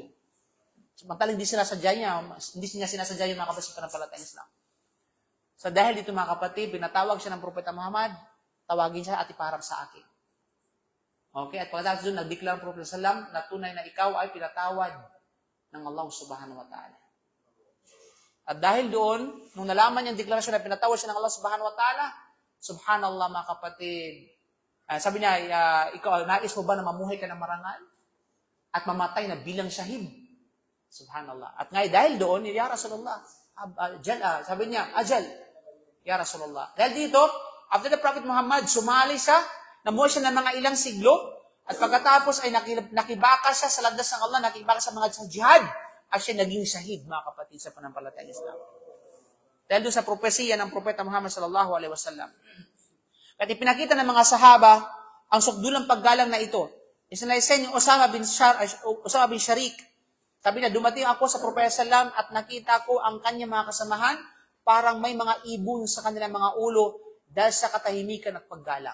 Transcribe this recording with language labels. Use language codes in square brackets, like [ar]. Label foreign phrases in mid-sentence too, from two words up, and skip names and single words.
[tl] Samantalang hindi niya sinasadya yung mga kapatid sa pananampalatayang Islam. So dahil dito, mga kapatid, pinatawag siya ng Propeta Muhammad, tawagin siya at iparang sa akin. Okay, at pagkatapos doon, nag-declare ang Propeta Sallam na tunay na ikaw ay pinatawad ng Allah [ar] سبحانه وتعالى. [tl] At dahil doon, nung nalaman niya ang deklarasyon na pinatawad siya ng Allah [ar] سبحانه وتعالى, [tl] subhanallah, mga kapatid, sabi niya, ikaw, nais mo ba na mamuhay ka ng marangal? At mamatay na bilang shahid? Subhanallah. At ngayon, dahil doon, [ar] يا رسول الله, [tl] sabi niya, [ar] أجل يا رسول الله. [tl] Dahil dito, [en] after the Prophet Muhammad, [tl] sumali siya, namuhay siya ng mga ilang siglo, at pagkatapos ay nakibaka siya [ar] sa landas [tl] ng Allah, nakibaka sa mga jihad, at siya naging shahid, mga kapatid, sa pananampalatayang Islam. Dahil doon sa propesiya ng Propeta Muhammad [ar] صلى الله عليه وسلم. [tl] At ipinakita ng mga sahaba ang sukdulang paggalang na ito. Isinaysen yung Usama bin Sharik. Sabi na, dumating ako sa Propeta sallam at nakita ko ang kanyang mga kasamahan, parang may mga ibon sa kanilang mga ulo dahil sa katahimikan at paggalang.